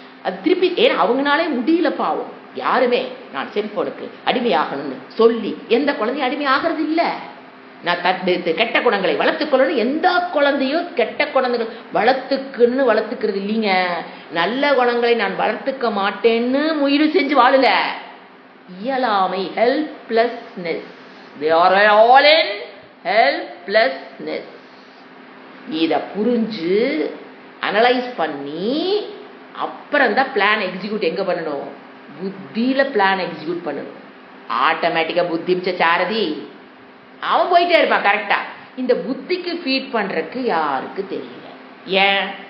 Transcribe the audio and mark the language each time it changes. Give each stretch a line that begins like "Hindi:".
Tamil: அது திருப்பி ஏன்னா அவங்களாலே முடியல பாவம். யாருமே நான் செல்போனுக்கு அடிமையாகணும்னு சொல்லி எந்த குழந்தையும் அடிமை ஆகிறது இல்லை. நான் கெட்ட குணங்களை வளர்த்துக்கொள்ளணும். எந்த குழந்தையோ கெட்ட குழந்தைகள் வளர்த்துக்கிறது இல்லைங்க. நல்ல குணங்களை நான் வளர்த்துக்க மாட்டேன்னு முயற்சி செஞ்சு வாழல. இயலாமை, helplessness.
English: They are all in helplessness.
Tamil: இத புரிஞ்சு அனலைஸ் பண்ணி அப்புறம் தான் பிளான் எக்ஸிக்யூட் எங்க பண்ணணும்? புத்தியில பிளான் எக்ஸிக்யூட் பண்ணணும். ஆட்டோமேட்டிக்கா புத்தி சாரதி அவன் போயிட்டே இருப்பான் கரெக்டா. இந்த புத்திக்கு ஃபீட் பண்றதுக்கு யாருக்கு தெரியல. ஏன்?